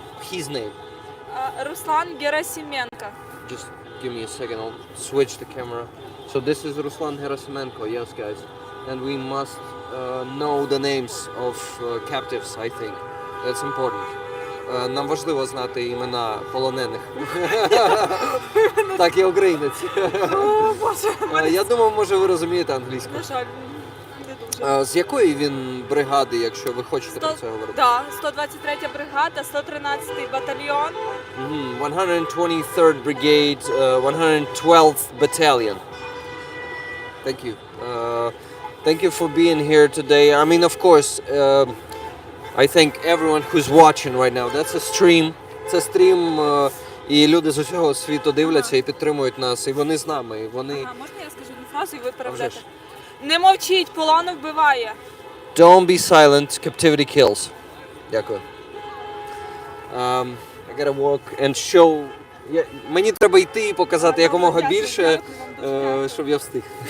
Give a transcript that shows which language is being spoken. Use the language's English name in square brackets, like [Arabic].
[English] His name. Ruslan Gerasimenko. Just give me a second, I'll switch the camera. So this is Ruslan Gerasimenko, yes guys. And we must know the names of captives, I think. That's important. [Ukrainian] Нам важливо знати імена полонених. Так, я українець. Я думав, може ви розумієте англійську. На жаль, не дуже. З якої він бригади, якщо ви хочете про це говорити? Так, 123 бригада, 113 батальйон. [English] 123rd Brigade, 112th Battalion. Thank you. Thank you for being here today. I mean, of course, I think everyone who's watching right now, that's a stream. [Ukrainian] Це стрім, і люди з усього світу дивляться і підтримують нас, і вони з нами. І вони... Можна я скажу одну фразу, і ви переведете? Не мовчіть, полон вбиває. [English] Don't be silent, captivity kills. [Ukrainian] Дякую. [English] I gotta walk and show... [Ukrainian] Мені треба йти і показати якомога більше, щоб я встиг.